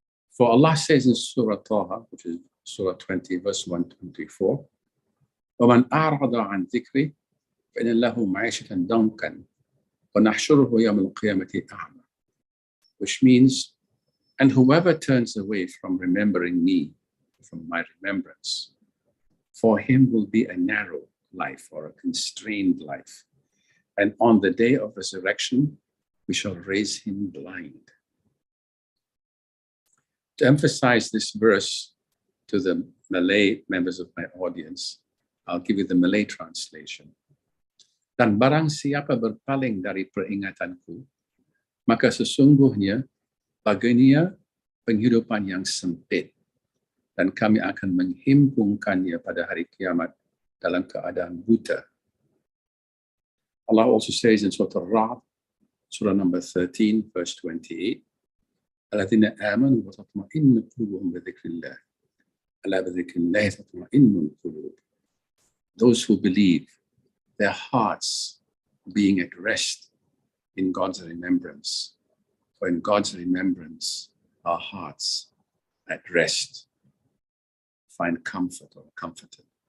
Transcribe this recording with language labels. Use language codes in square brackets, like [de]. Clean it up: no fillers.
[en] For Allah says in Surah Taha, which is Surah 20, verse 124, [ar] وَمَنْ أَعْرَضَ عَنْ ذِكْرِ فَإِنَّ لَهُ مَعِيشَةً ضَنْكًا وَنَحْشُرُهُ يَوْمَ الْقِيَامَةِ أَعْمَى, [en] which means, and whoever turns away from remembering me, from my remembrance, for him will be a narrow life or a constrained life. And on the day of resurrection, we shall raise him blind. To emphasize this verse to the Malay members of my audience, I'll give you the Malay translation. [ms] Dan barang siapa berpaling dari peringatanku, maka sesungguhnya baginya penghidupan yang sempit, dan kami akan menghimpungkannya pada hari kiamat dalam keadaan buta. [en] Allah also says in Surah Rauf, Surah number 13, verse 28, [ar] الَّذِينَ آمَنُوا وَتَطْمَئِنُّ قُلُوبُهُم بِذِكْرِ اللَّهِ أَلَا بِذِكْرِ اللَّهِ تَطْمَئِنُّ الْقُلُوبُ. [en] Those who believe, their hearts being at rest in God's remembrance. For in God's remembrance, our hearts at rest find comfort or comforted.